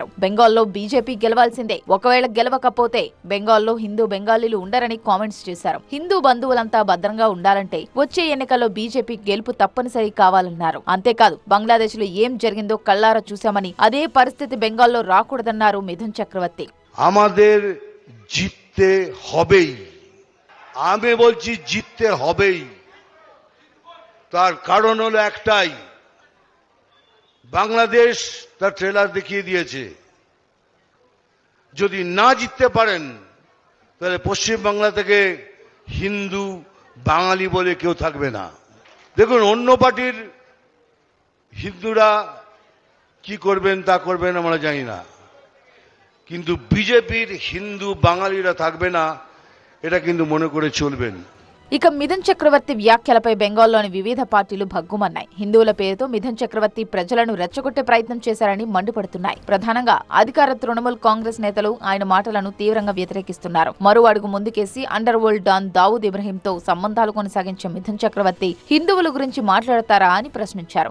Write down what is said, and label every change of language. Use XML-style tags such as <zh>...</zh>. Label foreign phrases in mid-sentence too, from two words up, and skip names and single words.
<te>బెంగాల్లో బీజేపీ గెలవాల్సిందే, ఒకవేళ గెలవకపోతే బెంగాల్లో హిందూ బెంగాలీలు ఉండరని కామెంట్స్ చేశారు. హిందూ బంధువులంతా భద్రంగా ఉండాలంటే వచ్చే ఎన్నికల్లో బీజేపీ గెలుపు తప్పనిసరి కావాలన్నారు. అంతేకాదు, బంగ్లాదేశ్ లో ఏం జరిగిందో కళ్లారా చూశామని, అదే పరిస్థితి బెంగాల్లో రాకూడదన్నారు మిథున్ చక్రవర్తి.</te> <bn>আমাদের জিততে হবেই, আমি বলছি জিততে হবেই। তার কারণ হলো একটাই, বাংলাদেশ তার ট্রেলার দেখিয়ে দিয়েছে। যদি না জিততে পারেন তাহলে পশ্চিম বাংলা থেকে হিন্দু বাঙালি বলে কেউ থাকবে না। দেখুন, অন্য পার্টির হিন্দুরা কি করবেন তা করবেন আমরা জানি না, কিন্তু বিজেপির হিন্দু বাঙালিরা থাকবে না, এটা কিন্তু মনে করে চলবেন।</bn> <te>ఇక మిథున్ చక్రవర్తి వ్యాఖ్యలపై బెంగాల్లోని వివిధ పార్టీలు భగ్గుమన్నాయి. హిందువుల పేరుతో మిథున్ చక్రవర్తి ప్రజలను రెచ్చగొట్టే ప్రయత్నం చేశారని మండిపడుతున్నాయి. ప్రధానంగా అధికార తృణమూల్ కాంగ్రెస్ నేతలు ఆయన మాటలను తీవ్రంగా వ్యతిరేకిస్తున్నారు. మరో అడుగు ముందుకేసి</te> <en>underworld don</en> <te>దావూద్ ఇబ్రహీంతో సంబంధాలు కొనసాగించే మిథున్ చక్రవర్తి హిందువుల గురించి మాట్లాడతారా అని ప్రశ్నించారు.</te>